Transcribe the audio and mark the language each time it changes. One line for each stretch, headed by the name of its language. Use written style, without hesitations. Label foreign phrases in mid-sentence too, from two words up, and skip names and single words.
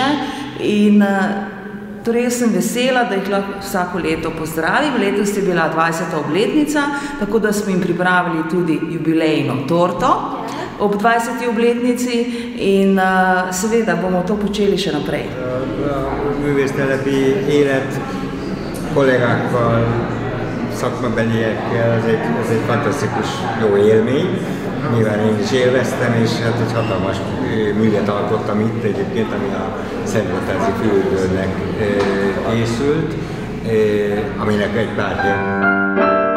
Slovenian: In torej jaz sem vesela, da jih lahko vsako leto pozdravim. Letos je bila 20. obletnica, tako da smo jim pripravili tudi jubilejno torto ob 20. obletnici in seveda bomo to počeli še naprej.
Hungarian: Művésztelepi élet kollégákkal, szakmabeliekkel, ez egy fantasztikus jó élmény. Nyilván én is élveztem, és hát egy hatalmas művet alkottam itt egyébként, ami a Szentlatázi Főüldőnek készült, aminek egy párja.